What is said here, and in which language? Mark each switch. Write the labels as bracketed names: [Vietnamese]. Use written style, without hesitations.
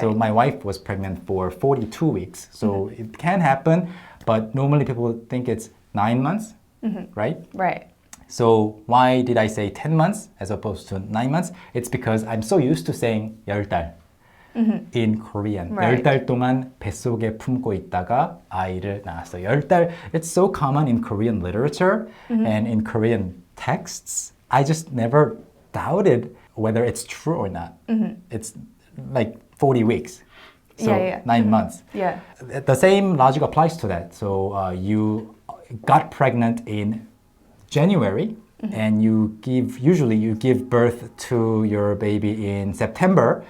[English] So my wife was pregnant for 42 weeks. So it can happen, but normally people think it's 9 months, right? Right. So why did I say 10 months as opposed to 9 months? It's because I'm so used to saying 10달 in Korean. Right. [Korean] 10달 동안 뱃속에 품고 있다가 아이를 낳았어. 10달. [English] It's so common in Korean literature and in Korean texts. I just never doubted whether it's true or not. It's like 40 weeks. So 9 months. Yeah. The same logic applies to that. So you got pregnant in January and usually you give birth to your baby in September.